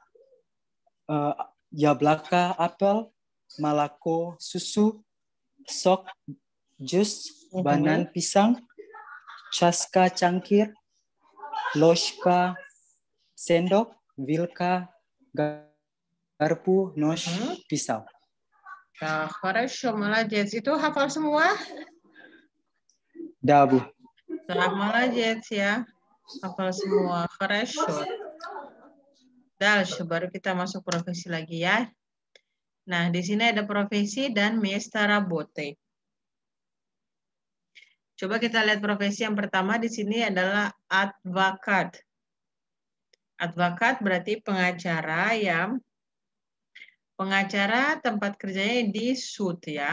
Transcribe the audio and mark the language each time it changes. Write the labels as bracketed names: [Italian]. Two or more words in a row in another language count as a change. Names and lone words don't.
[Indonesian] Yablaka apel, Malako susu, Sok jus, banan pisang, Chaska cangkir, Loshka sendok, Vilka garpu, Nosh pisau. Nah, [Russian] хорошо, молодец. [Indonesian] Itu hafal semua? Dah Bu. [Russian] Так, молодец [Indonesian] ya. Hafal semua. [Russian] Хорошо. Дальше, [Indonesian] baru kita masuk profesi lagi ya. Nah, di sini ada profesi dan [Russian] места работы. [Indonesian] Coba kita lihat profesi yang pertama di sini adalah advokat. Advokat berarti pengacara yang tempat kerjanya di sud ya.